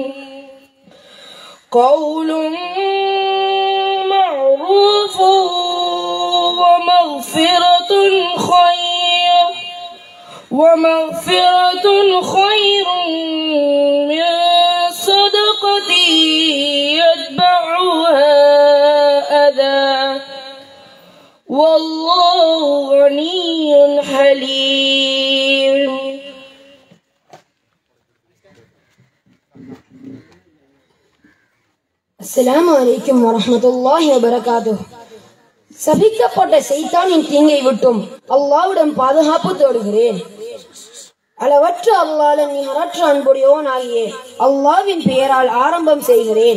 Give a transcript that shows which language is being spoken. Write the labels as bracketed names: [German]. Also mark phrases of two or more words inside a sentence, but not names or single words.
[Arabic] قول معروف ومغفرة خير من صدقة يتبعها أذى والله غني حليم. السلام عليكم ورحمة الله وبركاته. [Tamil] சபிக்கப்பட்ட ஷைத்தானின் தீங்கை விட்டும் அல்லாஹ்விடம் பாதுகாப்பு தேடுகிறேன். அளவற்ற அல்லாஹ்வின் நிகரற்ற அன்புடையோன் ஆகிய அல்லாஹ்வின் பெயரால் ஆரம்பம் செய்கிறேன்.